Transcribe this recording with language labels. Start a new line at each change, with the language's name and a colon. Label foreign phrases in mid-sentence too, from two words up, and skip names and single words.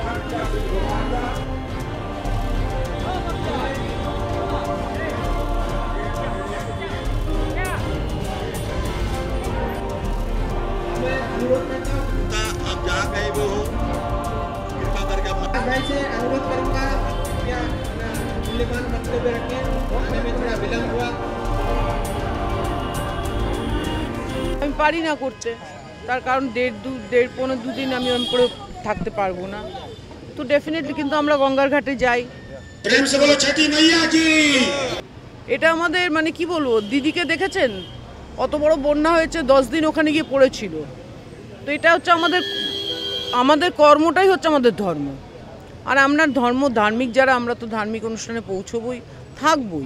Hindi: आप जहाँ कहीं भी हो कृपा करके भाई से अनुरोध करूंगा क्या मूल्यवान वक्तव्य रखें। आने में थोड़ा विलम्ब हुआ।
Bangla: আমি পারি না করতে, তার কারণ দেড় পৌনে 2 দিন আমি ওরকম করে থাকতে পারবো না। তো ডেফিনেটলি কিন্তু আমরা গঙ্গার ঘাটে যাই।
Hindi: प्रेम से बोलो छठी मैया की।
Bangla: এটা আমাদের মানে কি বলবো, দিদিকে দেখেছেন অত বড় বন্যা হয়েছে, 10 দিন ওখানে গিয়ে পড়েছিল। তো এটা হচ্ছে আমাদের কর্মটাই হচ্ছে আমাদের ধর্ম। আর আমরা ধার্মিক যারা, আমরা তো ধার্মিক অনুষ্ঠানে পৌঁছবই, থাকবই।